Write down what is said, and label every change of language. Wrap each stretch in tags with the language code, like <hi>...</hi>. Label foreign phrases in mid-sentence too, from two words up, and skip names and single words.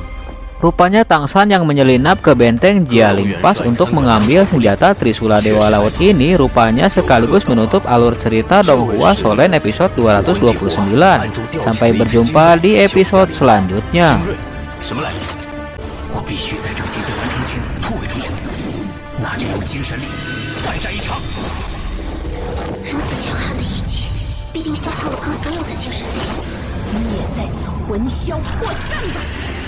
<id>Rupanya Tangsan yang menyelinap ke benteng Jialing Pass untuk mengambil senjata Trisula Dewa Laut ini rupanya sekaligus menutup alur cerita Donghua Solen episode 229. Sampai berjumpa di episode selanjutnya.</id> <zh>如此强悍的一击必定消耗了哥所有的精神力，你也在此魂销魄散吧！</zh>